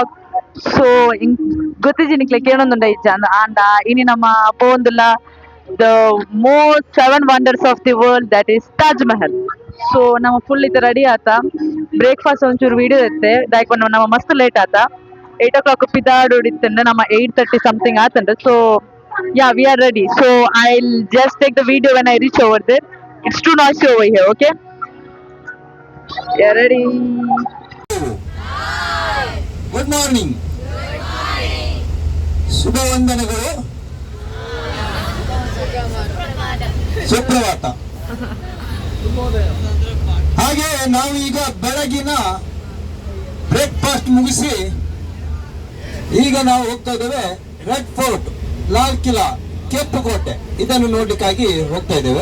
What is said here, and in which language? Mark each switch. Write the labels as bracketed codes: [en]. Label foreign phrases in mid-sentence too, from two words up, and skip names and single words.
[en] So [tcy] ಗೊತ್ತಿಜಿನಿಕ್ಲಿಕ್ಕೆ ಏನೊಂದುಂಡ ಇಜ್ಜಾಂದ ಆಂಡ ಇನಿ ನಮ್ಮ ಪೋಂದುಲ [en] the most seven wonders of the world that is Taj Mahal. [tcy] So ನಮ್ಮ ಫುಲ್ ಇದು ರೆಡಿ ಆತ ಬ್ರೇಕ್ಫಾಸ್ಟ್ ಒಂಚೂರು ವಿಡಿಯೋ ಇತ್ತೆ ದೈಕ್ ನಮ್ಮ ಮಸ್ತ್ ಲೇಟ್ ಆತ 8 o'clock ಪಿದಾಡ್ ಹೊಡಿತಂಡ ನಮ್ಮ 8:30 ಸಮಥಿಂಗ್ ಆತಂಡ ಸೊ [en] yeah we are ready so I'll just take the video when I reach over there. It's too noisy over here, okay? Yeah, ready. good morning [kn] ಶುಭ ವಂದನೆಗಳು ಸುಪ್ರಭಾತ ಹಾಗೆ ನಾವು ಈಗ ಬೆಳಗಿನ ಬ್ರೇಕ್ಫಾಸ್ಟ್ ಮುಗಿಸಿ ಈಗ ನಾವು ಹೋಗ್ತಾ ಇದ್ದೇವೆ ರೆಡ್ ಫೋರ್ಟ್ ಲಾಲ್ ಕಿಲಾ ಕೆಂಪು ಕೋಟೆ ಇದನ್ನು ನೋಡ್ಲಿಕ್ಕಾಗಿ ಹೋಗ್ತಾ ಇದ್ದೇವೆ.